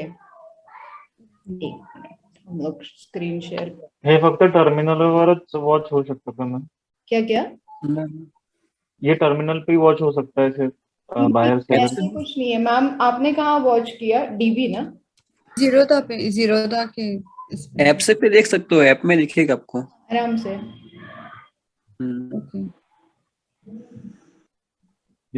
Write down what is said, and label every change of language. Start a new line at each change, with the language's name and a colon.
Hindi: एक मिनट, हम लोग स्क्रीन शेयर कर।
Marathi: हे फक्त टर्मिनलवरच वॉच हो शकतं का मॅम?
Hindi: क्या क्या? ये टर्मिनल पे वॉच हो सकता है सिर्फ बायर सेलर? ऐसे कुछ नहीं है मैम। आपने कहाँ वॉच किया? डीबी ना? जीरोधा पे, जीरोधा के ऐप से पे देख सकते हो, ऐप में दिखेगा आपको आराम से।
English: okay